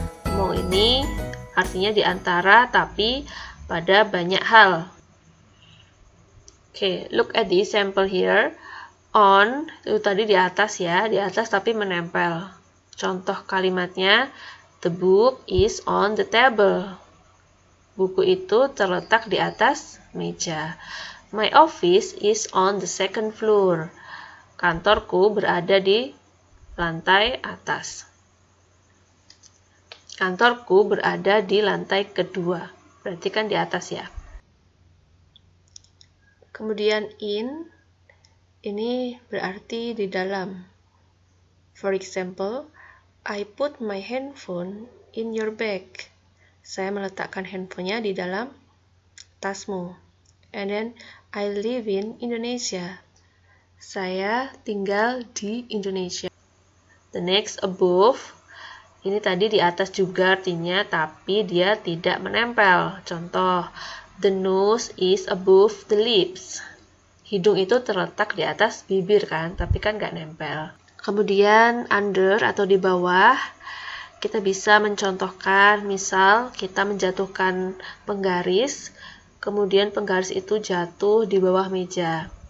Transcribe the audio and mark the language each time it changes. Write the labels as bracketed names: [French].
[Indonesian] Among ini artinya di antara tapi pada banyak hal. [English] Okay, look at the example here. [Indonesian] On, itu tadi di atas ya, di atas tapi menempel. Contoh kalimatnya, [English] the book is on the table. [Indonesian] Buku itu terletak di atas meja. [English] My office is on the second floor. [Indonesian] Kantorku berada di lantai atas. Kantorku berada di lantai kedua. Berarti kan di atas ya. Kemudian in, ini berarti di dalam. [English] For example, I put my handphone in your bag. [Indonesian] Saya meletakkan handphonenya di dalam tasmu. [English] And then, I live in Indonesia. [Indonesian] Saya tinggal di Indonesia. [English] The next, above. [Indonesian] Ini tadi di atas juga artinya, tapi dia tidak menempel. [English] Contoh, the nose is above the lips. [Indonesian] Hidung itu terletak di atas bibir kan, tapi kan nggak nempel. Kemudian under atau di bawah, kita bisa mencontohkan, misal kita menjatuhkan penggaris, kemudian penggaris itu jatuh di bawah meja.